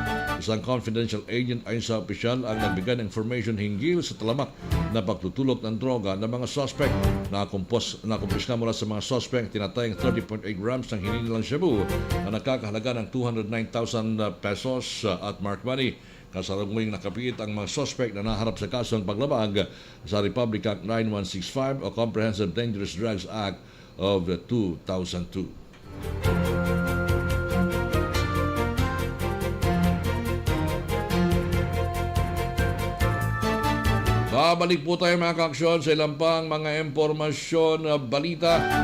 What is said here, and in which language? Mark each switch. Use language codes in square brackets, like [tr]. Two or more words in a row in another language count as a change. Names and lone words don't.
[tl] Isang [en] confidential agent [tl] ayon sa opisyal ang nagbigay ng information hinggil sa talamak na pagtutulok ng droga ng mga suspect. Nakumpiska mula sa mga suspect tinatayang 30.8 grams ng hinihilang shabu na nakakahalaga ng 209,000 pesos at [en] marked money. [tl] Kasarangwing nakapiit ang mga suspect na naharap sa kasong paglabag sa Republic Act 9165 o Comprehensive Dangerous Drugs Act of 2002. Babalik po tayo mga kaaksyon sa ilang pang mga impormasyon balita.